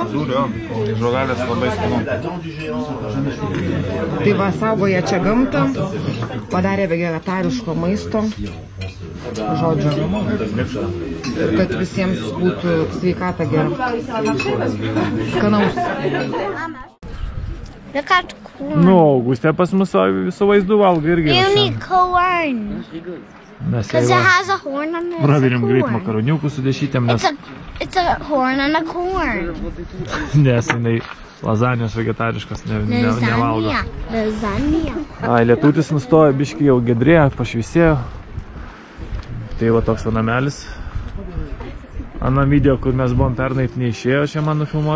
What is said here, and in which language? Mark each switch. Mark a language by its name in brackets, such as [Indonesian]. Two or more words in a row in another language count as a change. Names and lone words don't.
[Lithuanian] Žiūriu, jo. Žuvelės labai skanu. Tai va, saugoja čia gamtą, padarė vegetariško maisto. žodžiu, kad visiems būtų sveikata gera. Skanaus. [English] Look at corn. [Lithuanian] Nu, Augustė pas mus visų vaizdų valgo irgi. [English] You need corn. [Lithuanian] Mes [English] Because it has a horn on it. [Lithuanian] pravirim greit makaroniukų su dešytėm, nes [English] It's a horn on a corn. [Lithuanian] nes jinai lazanijos vegetariškas nevalgo. Lasagna. Ai, lietutis nustojo, biški jau gedrėjo, pašvisėjo. Tai va toks va namelis. Anam video, kur mes buvom pernai, neišėjo čia man nufilmuot.